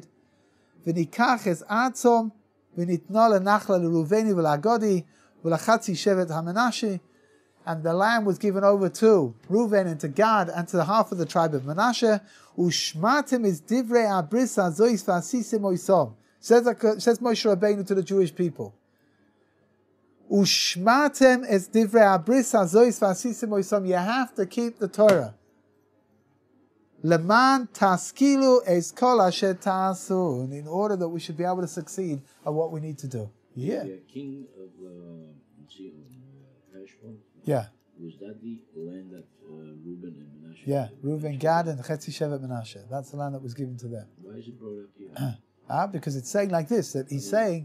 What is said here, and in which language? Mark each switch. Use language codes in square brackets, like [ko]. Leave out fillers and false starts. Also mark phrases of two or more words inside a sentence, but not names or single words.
[en] And the land was given over to Reuven and to Gad and to the half of the tribe of Manasseh. Says Moshe Rabbeinu to the Jewish people. [he] ושמרתם את דברי הברית הזאת ועשיתם אותם. [en] You have to keep the Torah. [he] למען תשכילו את כל אשר תעשון. [en] In order that we should be able to succeed at what we need to do. Yeah. The king of Heshbon. Yeah. Was that the land that Reuben and Manasseh? Yeah. Reuven, Gad, and [he] חצי שבט מנשה. [en] That's the land that was given to them. Why is it brought up here? Because it's saying like this, that he's saying...